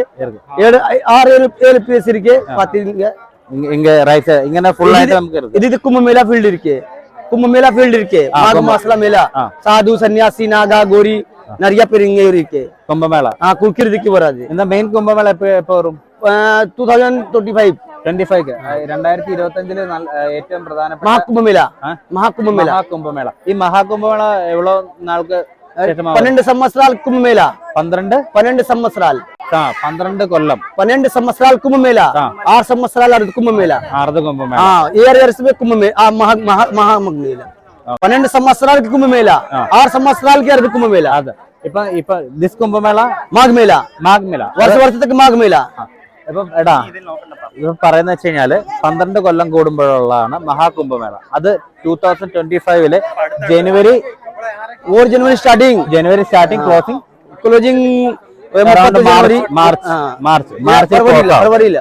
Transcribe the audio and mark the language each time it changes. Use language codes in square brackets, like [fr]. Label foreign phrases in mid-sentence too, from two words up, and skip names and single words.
[ta] 6-7 பிளேஸ் இருக்கு பாத்தீங்க. இங்க ரைட் இங்க ஃபுல் ஆயிட்டு நமக்கு இருக்கு. இது கும்பமேளா ஃபீல்ட் இருக்கு, கும்பமேளா ஃபீல்ட் இருக்கு. மாக மாசல மேளா, சாது சன்னியாசி நாகா கோரி நிறைய பேர் இங்க இருக்கு. கும்பமேளா குளிக்கிறதுக்கு வராது. இந்த மெயின் கும்பமேளா எப்ப வரும்? 2025 [ml] 2025 ഏറ്റവും പ്രധാനപ്പെട്ട മഹാകുംഭമേള. [ta] ஈ மகாகும்பமேளா எவ்வளோ நாள்க்கு [te] 12 సంవత్సరాల కుంభమేళ. 12 సంవత్సరాలు. [ml] 12 కొల్లం. [te] 12 సంవత్సరాల కుంభమేళ. 6 సంవత్సరాల అర్ధ కుంభమేళ. ఇయర్స్ కుంభమేళ. మహాకుంభమేళ 12 సంవత్సరాలకి కుంభమేళ, 6 సంవత్సరాలకి అర్ధ కుంభమేళ. [ml] ഇപ്പൊ ദിസ് കുംഭമേള മാഘമേള വർഷത്തേക്ക് മാഘമേള. ഇപ്പം എടാ ഇപ്പൊ പറയുന്ന വെച്ച് കഴിഞ്ഞാല് 12 കൊല്ലം കൂടുമ്പോഴുള്ളതാണ് മഹാകുംഭമേള. അത് 2025 ജനുവരി സ്റ്റാർട്ടിങ്, ക്ലോസിംഗ് മാർച്ച് ഫെബ്രുവരിയിൽ.